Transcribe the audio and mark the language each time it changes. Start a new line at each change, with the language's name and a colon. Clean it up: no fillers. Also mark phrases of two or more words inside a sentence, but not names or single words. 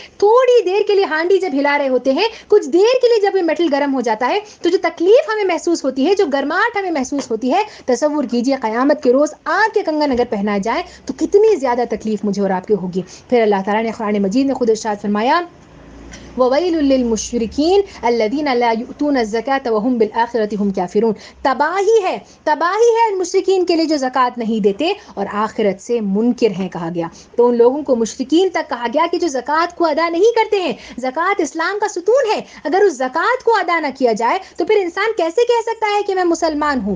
Urdu: تھوڑی دیر کے لیے ہانڈی جب ہلا رہے ہوتے ہیں، کچھ دیر کے لیے جب یہ میٹل گرم ہو جاتا ہے تو جو تکلیف ہمیں محسوس ہوتی ہے، جو گرماہٹ ہمیں محسوس ہوتی ہے، تصور کیجیے قیامت کے روز آگ کے کنگن اگر پہنائے جائے تو کتنی زیادہ تکلیف مجھے اور آپ کے ہوگی. پھر اللہ تعالیٰ نے قرآن مجید میں خود ارشاد فرمایا
Arabic: وویل للمشرکین الذین لا یؤتون الزکاۃ وهم بالآخرۃ هم کافرون.
Urdu: تباہی ہے ان مشرکین کے لیے جو زکوٰۃ نہیں دیتے اور آخرت سے منکر ہیں کہا گیا. تو ان لوگوں کو مشرکین تک کہا گیا کہ جو زکوٰۃ کو ادا نہیں کرتے ہیں. زکوٰۃ اسلام کا ستون ہے. اگر اس زکوٰۃ کو ادا نہ کیا جائے تو پھر انسان کیسے کہہ سکتا ہے کہ میں مسلمان ہوں.